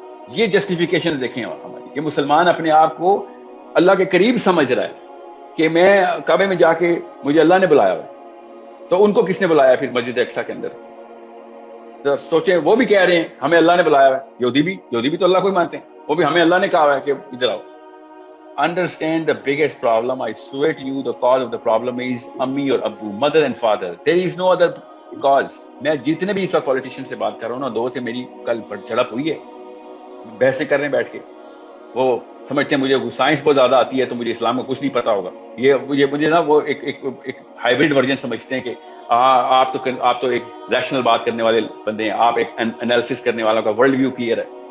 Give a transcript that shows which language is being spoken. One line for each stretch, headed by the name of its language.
Urdu: یہ جسٹیفیکیشن دیکھیں ہماری, کہ مسلمان اپنے آپ کو اللہ کے قریب سمجھ رہا ہے کہ میں کعبے میں جا کے مجھے اللہ نے بلایا ہوا ہے. تو ان کو کس نے بلایا پھر مسجد اقصی کے اندر؟ سوچیں, وہ بھی کہہ رہے ہیں ہمیں اللہ نے بلایا ہوا ہے. یہودی بھی تو اللہ کو ہی مانتے ہیں, وہ بھی ہمیں اللہ نے کہا ہوا ہے کہ ادھر آؤ.
English: Understand the biggest problem. I swear to you, the cause of the problem is Ammi or Abu, mother and father. There is no other cause.
Urdu: میں جتنے بھی اس وقت پولیٹیشین سے بات کر رہا ہوں نا, دو سے میری کل جھڑپ ہوئی ہے, بحثیں کر رہے ہیں بیٹھ کے. وہ سمجھتے ہیں مجھے سائنس بہت زیادہ آتی ہے تو مجھے اسلام کا کچھ نہیں پتا ہوگا. یہ مجھے نا وہ ایک ہائیبرڈ ورژن سمجھتے ہیں کہ آپ تو ایک ریشنل بات کرنے والے بندے ہیں, آپ ایک انالیسس کرنے والا کا ورلڈ ویو کلیئر ہے.